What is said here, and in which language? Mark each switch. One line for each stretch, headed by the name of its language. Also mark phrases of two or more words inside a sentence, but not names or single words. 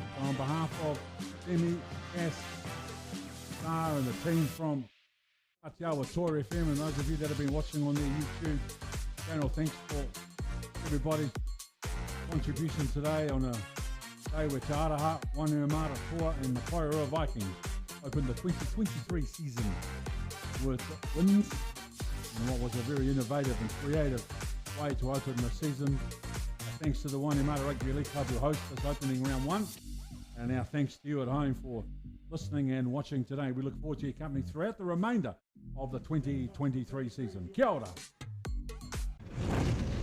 English: On behalf of Emi, Cass, Star, and the team from Atiawa Toa FM, and those of you that have been watching on their YouTube channel, thanks for everybody's contribution today on a day where Te Araha, Wainuiomata Toa, and the Porirua Vikings opened the 2023 season with wins in what was a very innovative and creative way to open the season. Thanks to the Wainuiomata Rugby League Club who host this opening round 1. And our thanks to you at home for listening and watching today. We look forward to your company throughout the remainder of the 2023 season.
Māori: Kia ora.